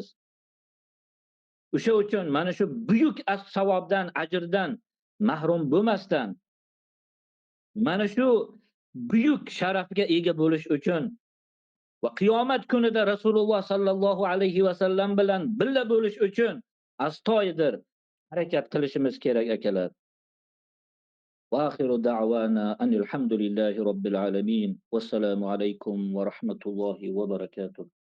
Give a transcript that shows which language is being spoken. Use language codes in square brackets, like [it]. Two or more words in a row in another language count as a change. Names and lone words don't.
[uz] O'sha uchun mana shu buyuk savobdan, ajrdan mahrum bo'lmasdan mana shu buyuk sharafga ega bo'lish uchun va qiyomat kunida Rasululloh [ar] صلى الله عليه وسلم [uz] bilan birga bo'lish uchun astoydil harakat qilishimiz kerak akalar. [ar] وآخر دعوانا أن الحمد لله رب العالمين. والسلام عليكم ورحمة الله وبركاته.